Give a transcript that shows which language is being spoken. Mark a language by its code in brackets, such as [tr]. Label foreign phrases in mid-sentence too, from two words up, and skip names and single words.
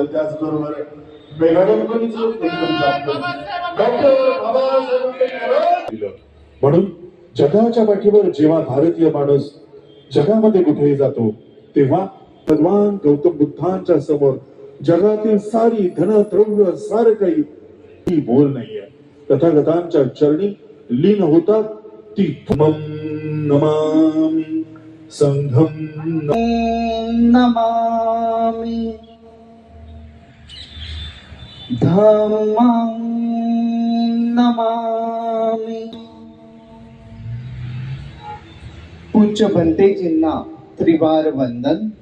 [mr] त्याचबरोबर म्हणून जगाच्या पाठीवर जेव्हा भारतीय माणूस जगामध्ये कुठेही जातो तेव्हा भगवान गौतम बुद्धांच्या समोर जगातील सारी धनद्रव्य सारं काही बोल नाहीये. तथागतांच्या चरणी लीन होतात. [pi] ती नमामि संघम नमामि धम्मं नमामि. [mr] पूज्य बंतेजींना त्रिवार वंदन.